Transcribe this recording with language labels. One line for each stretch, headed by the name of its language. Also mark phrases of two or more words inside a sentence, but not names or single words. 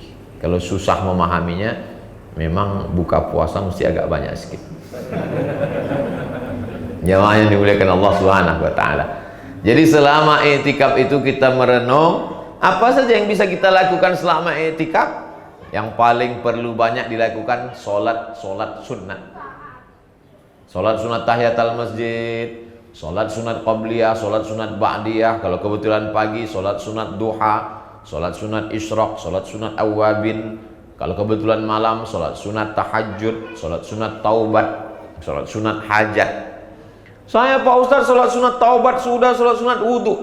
Malay: Kalau susah memahaminya, memang buka puasa mesti agak banyak sedikit. Jamaah yang dimuliakan Allah
Arabic: سبحانه وتعالى.
Malay: Jadi selama i'tikaf itu kita merenung apa saja yang bisa kita lakukan selama i'tikaf. Yang paling perlu banyak dilakukan solat sunat. Solat sunat tahiyatul masjid, solat sunat qabliyah, solat sunat ba'diyah. Kalau kebetulan pagi, solat sunat duha, solat sunat isyraq, solat sunat awabin. Kalau kebetulan malam, solat sunat tahajud, solat sunat taubat, solat sunat hajat. Saya Pak Ustaz solat sunat taubat sudah, solat sunat wudhu.